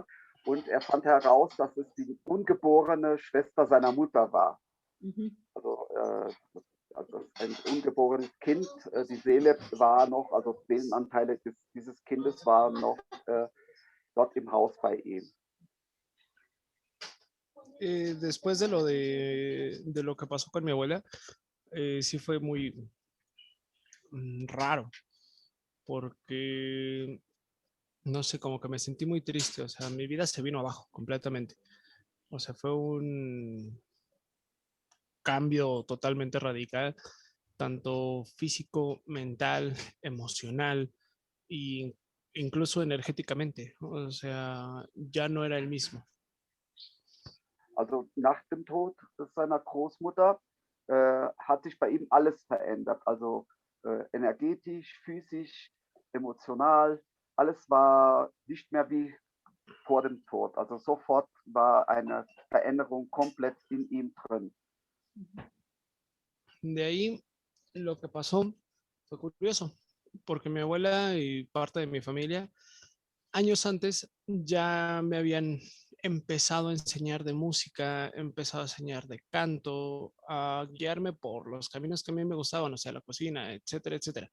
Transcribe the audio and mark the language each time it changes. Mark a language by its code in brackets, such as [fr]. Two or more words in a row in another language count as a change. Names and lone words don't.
[de] Und er fand heraus, dass es die ungeborene Schwester seiner Mutter war. Mhm. Also ein ungeborenes Kind, die Seele war noch, also Seelenanteile dieses Kindes waren noch dort im Haus bei ihm. [es] Después de lo que pasó con mi abuela, sí fue muy raro, porque, no sé, como que me sentí muy triste, o sea, mi vida se vino abajo completamente. O sea, fue un cambio totalmente radical, tanto físico, mental, emocional e incluso energéticamente. O sea, ya no era el mismo. [de] Also nach dem Tod seiner Großmutter hat sich bei ihm alles verändert. Also energetisch, physisch, emotional. Alles war nicht mehr wie vor dem Tod. Also sofort war eine Veränderung komplett in ihm drin. [es] De ahí lo que pasó fue curioso, porque mi abuela y parte de mi familia años antes ya me habían empezado a enseñar de música, empezado a enseñar de canto, a guiarme por los caminos que a mí me gustaban, o sea, la cocina, etcétera, etcétera.